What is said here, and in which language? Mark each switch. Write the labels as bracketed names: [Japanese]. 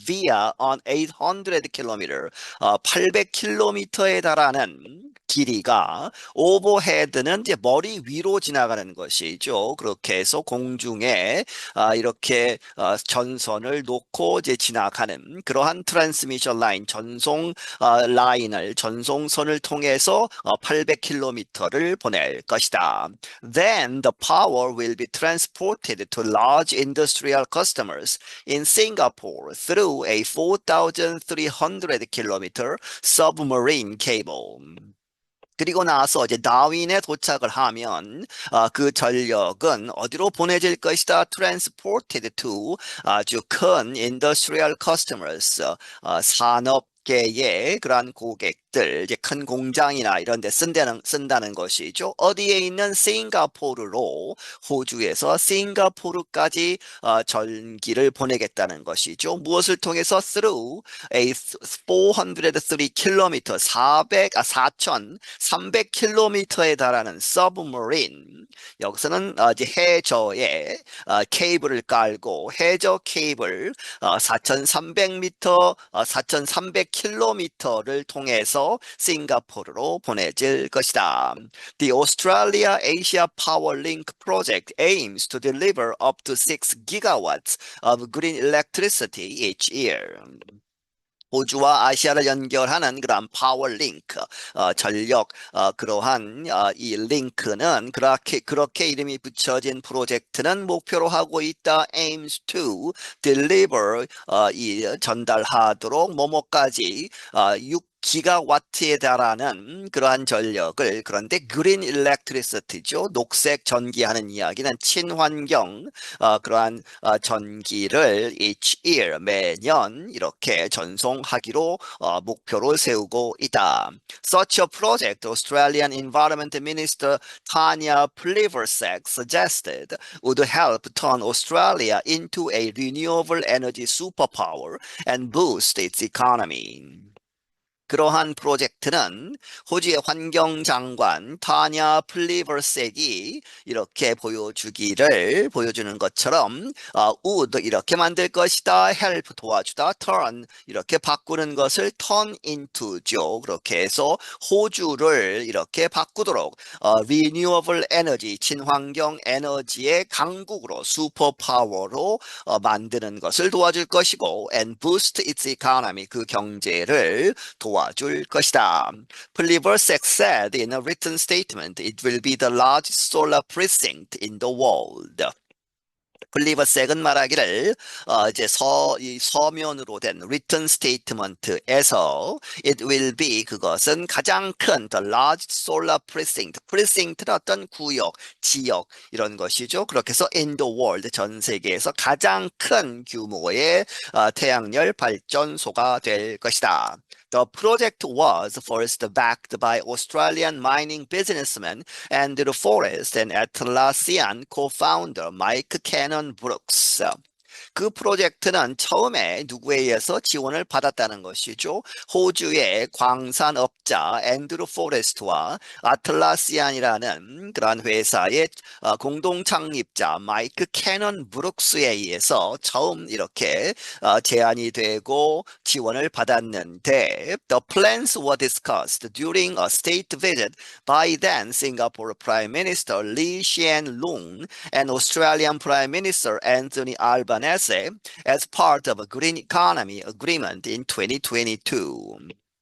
[English] Via an 800km, [Korean] 800km에 달하는 길이가 오버헤드는 이제 머리 위로 지나가는 것이죠. 그렇게 해서 공중에 이렇게 전선을 놓고 이제 지나가는 그러한 트랜스미션 라인, 전송 라인을 전송선을 통해서 800km를 보낼 것이다. [English] Then the power will be transported to large industrial customers in Singapore through a 4,300km submarine cable. [Korean] 그리고 나서 이제 다윈에 도착을 하면 그 전력은 어디로 보내질 것이다? [English] Transported to [Korean] 아주 큰 [English] industrial customers, [Korean] 산업계의 그러한 고객들, 이제 큰 공장이나 이런 데 쓴다는 것이죠. 어디에 있는 싱가포르로, 호주에서 싱가포르까지 전기를 보내겠다는 것이죠. 무엇을 통해서? [English] Through a 403km, [Korean] 4,300km에 달하는 [English] submarine. [Korean] 여기서는 이제 해저에 케이블을 깔고 해저 케이블 4,300m, 4,300km를 통해서 싱가포르로 보내질 것이다. [English] The Australia Asia Power Link project aims to deliver up to 6 gigawatts of green electricity each year. [Korean] 호주와 아시아를 연결하는 그러한 파워 링크, 전력, 그러한 이 링크는 그렇게 이름이 붙여진 프로젝트는 목표로 하고 있다. [English] aims to deliver, [Korean] 이 전달하도록 뭐뭐까지 6기가와트에 달하는 그러한 전력을. 그런데 그린 일렉트리시티죠. 녹색 전기하는 이야기는 친환경 그러한 전기를 [English] each year, [Korean] 매년 이렇게 전송하기로 목표를 세우고 있다. [English] Such a project, Australian Environment Minister Tanya Plibersek suggested, would help turn Australia into a renewable energy superpower and boost its economy. [Korean] 그러한 프로젝트는 호주의 환경장관 타냐 플리버색이 이렇게 보여주는 것처럼 would 이렇게 만들 것이다, help 도와주다, turn 이렇게 바꾸는 것을 turn into죠. 그렇게 해서 호주를 이렇게 바꾸도록 renewable energy 친환경 에너지의 강국으로 슈퍼파워로 만드는 것을 도와줄 것이고 [English] and boost its economy [Korean] 그 경제를 도와줄 것이다. [English] Plibersek said in a written statement, it will be the largest solar precinct in the world. [Korean] 플리버색은 말하기를 이제 이 서면으로 된 [English] written statement [Korean] 에서 [English] it will be [Korean] 그것은 가장 큰 [English] the large solar precinct, [Korean] precinct는 어떤 구역, 지역 이런 것이죠. 그렇게 해서 [English] in the world [Korean] 전 세계에서 가장 큰 규모의 태양열 발전소가 될 것이다. [English] The project was first backed by Australian mining businessman Andrew Forrest and Atlassian co-founder Mike Cannon-Brookes. [Korean] 그 프로젝트는 처음에 누구에 의해서 지원을 받았다는 것이죠. 호주의 광산업자 앤드루 포레스트와 아틀라시안이라는 그러한 회사의 공동 창립자 마이크 캐넌 브룩스에 의해서 처음 이렇게 제안이 되고 지원을 받았는데 [English] The plans were discussed during a state visit by then Singapore Prime Minister Lee Hsien Loong and Australian Prime Minister Anthony Albanese as part of a Green Economy Agreement in 2022.